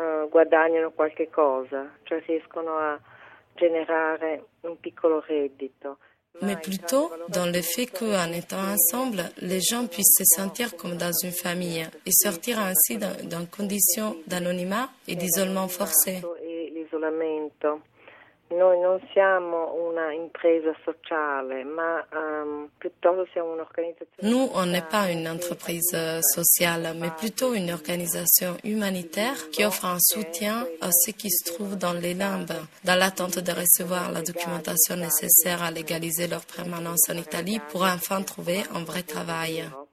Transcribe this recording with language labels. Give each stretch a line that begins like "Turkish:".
Italian: Guadagnano qualche cosa, cioè riescono a generare un piccolo reddito.
French: mais plutôt dans le fait qu'en étant ensemble, les gens puissent se sentir comme dans une famille et sortir ainsi d'une condition d'anonymat et d'isolement forcé.
Italian: Noi non siamo una impresa sociale, ma piuttosto siamo un'organizzazione.
French: Nous, on n'est pas une entreprise sociale, mais plutôt une organisation humanitaire qui offre un soutien à ceux qui se trouvent dans les limbes, dans l'attente de recevoir la documentation nécessaire à légaliser leur permanence en Italie pour enfin trouver un vrai travail.